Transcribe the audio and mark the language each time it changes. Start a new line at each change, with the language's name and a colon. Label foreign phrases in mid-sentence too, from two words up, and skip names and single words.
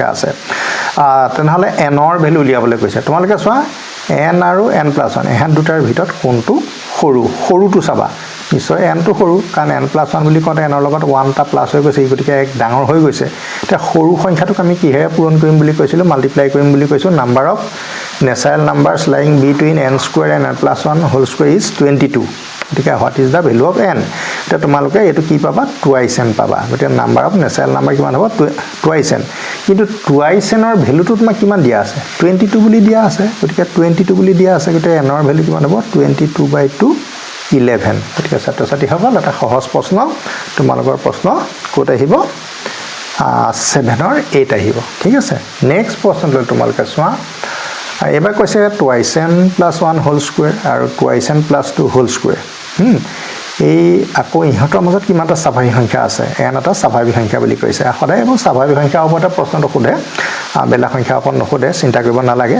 Assamese: আছে তেনেহলে n ৰ ভ্যালু উলিয়াবলৈ কৈছে তোমালোকে চোৱা n আৰু n + 1 এহাত দুটাৰ ভিতৰত কোনটো সৰুটো চাবা নিশ্চয় n টো সৰু কাৰণ n + 1 বুলি কওঁতে n ৰ লগত 1 টা প্লাস হৈ গৈছে গতিকে এক ডাঙৰ হৈ গৈছে তে সৰু সংখ্যাটোক আমি কিহে পূৰণ কৰিম বুলি কৈছিলো মাল্টিপ্লাই কৰিম বুলি কৈছো নাম্বাৰ
English: of natural numbers lying between n square and n + 1 whole square is 22
Assamese: গতিকে
English: what is the value of n
Assamese: তে তোমালোকে এটো কি পাবা
English: twice n
Assamese: পাবা গতিকে
English: number of natural number
Assamese: কিমান হ'ব
English: twice n
Assamese: কিন্তু
English: twice n
Assamese: ৰ ভ্যালুটো তোমাক কিমান দিয়া আছে 22 বুলি দিয়া আছে গতিকে 22 বুলি দিয়া আছে গতিকে n ৰ ভ্যালু কিমান হ'ব 22/2 11 গতিকে ছাত্ৰ-ছাত্ৰী সকল এটা সহজ প্ৰশ্ন তোমালোকৰ প্ৰশ্ন কোত আহিব 7 ৰ 8 আহিব ঠিক আছে নেক্সট প্ৰশ্নটো তোমালোকে চোৱা এবাৰ কৈছে
English: twice n + 1 whole square
Assamese: আৰু
English: twice n + 2 whole square
Assamese: এই আকৌ ইহঁতৰ মাজত কিমানটা স্বাভাৱিক সংখ্যা আছে n এটা স্বাভাৱিক সংখ্যা বুলি কৈছে সদায় এবং স্বাভাৱিক সংখ্যা ওপৰতে প্ৰশ্নটো খুদে বেলা সংখ্যা ওপৰত নখুদে চিন্তা কৰিব নালাগে